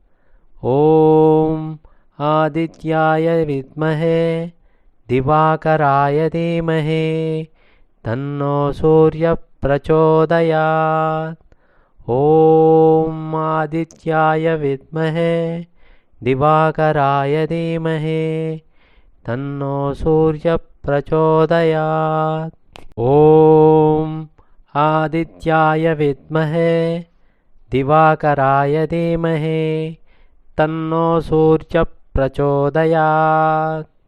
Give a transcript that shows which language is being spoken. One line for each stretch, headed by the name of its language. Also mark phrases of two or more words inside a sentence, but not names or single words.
Sanskrit: ओं आदित्याय विद्महे दिवाकराय धीमहि तन्नो सूर्य प्रचोदयात्. ओं आदित्याय विद्महे दिवाकराय धीमहि तन्नो सूर्यः प्रचोदयात्। ॐ आदित्याय विद्महे दिवाकराय धीमहि तन्नो सूर्यः प्रचोदयात्।